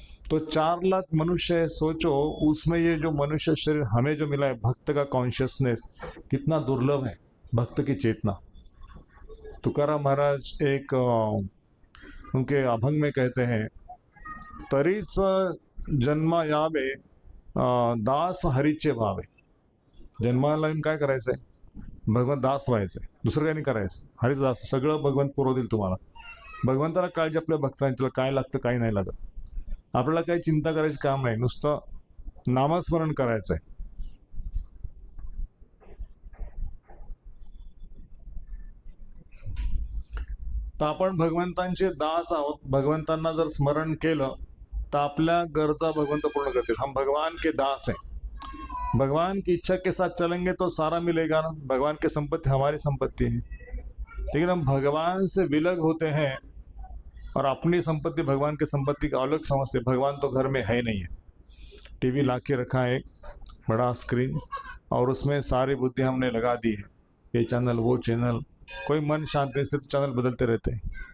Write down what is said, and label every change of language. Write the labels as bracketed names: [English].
[Hindi] तो 4 लाख मनुष्य है, सोचो उसमें ये जो मनुष्य शरीर हमें जो मिला है, भक्त का कॉन्शियसनेस कितना दुर्लभ है, भक्त की चेतना। तुकाराम महाराज एक उनके अभंग में कहते हैं, [Marathi] तरीच जन्मा यावे दास हरीचे भावे। जन्माला येऊन काय करायचंय, भगवंत दास व्हायचंय, दुसरं काही नाही करायचं, हरीच दास, सगळं भगवंत पुरव देईल तुम्हाला। भगवंताला काळजी आपल्या भक्तांची, त्याला काय लागतं काय नाही लागत, आपल्याला काही चिंता करायची काम नाही, नुसतं नामस्मरण करायचंय। तर आपण भगवंतांचे दास आहोत, भगवंतांना जर स्मरण केलं तर आपल्या गरजा भगवंत पूर्ण करतील। [Hindi] हम भगवान के दास हैं, भगवान की इच्छा के साथ चलेंगे तो सारा मिलेगा ना, भगवान की संपत्ति हमारी संपत्ति है। लेकिन हम भगवान से विलग होते हैं और अपनी संपत्ति भगवान की संपत्ति का अलग समझते, भगवान तो घर में है नहीं है। टीवी ला के रखा है, बड़ा स्क्रीन, और उसमें सारी बुद्धि हमने लगा दी है, ये चैनल वो चैनल, कोई मन शांत नहीं, सिर्फ चैनल बदलते रहते हैं।